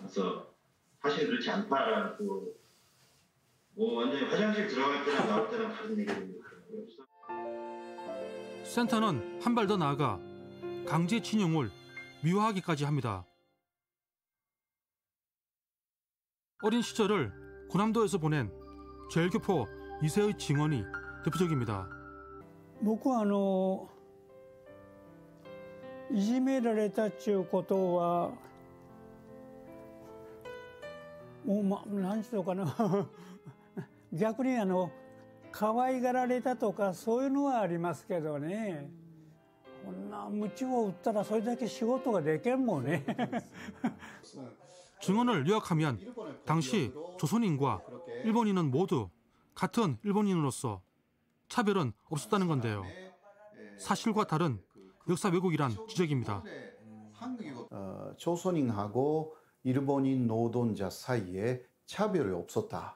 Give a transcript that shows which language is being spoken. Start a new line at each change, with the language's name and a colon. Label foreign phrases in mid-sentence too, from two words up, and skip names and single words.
Korean: 그래서 사실 그렇지 않다라고 뭐 완전히 화장실 들어갈 때랑 나올 때랑 다른 얘기를 하더라고요. 센터는 한 발 더 나아가 강제징용을 미화하기까지 합니다. 어린 시절을 군함도에서 보낸 제일교포 2세의 증언이 대표적입니다.
Japanese: 僕はいじめられたっていうことはもう何て言うかな逆に可愛がられたとかそういうのはありますけどね。こんな鞭を打ったらそれだけ仕事ができんもんね。
Korean: 증언을 요약하면 당시 조선인과 일본인은 모두 같은 일본인으로서 차별은 없었다는 건데요. 사실과 다른 역사 왜곡이란 지적입니다. 조선인하고 일본인 노동자 사이에 차별이 없었다.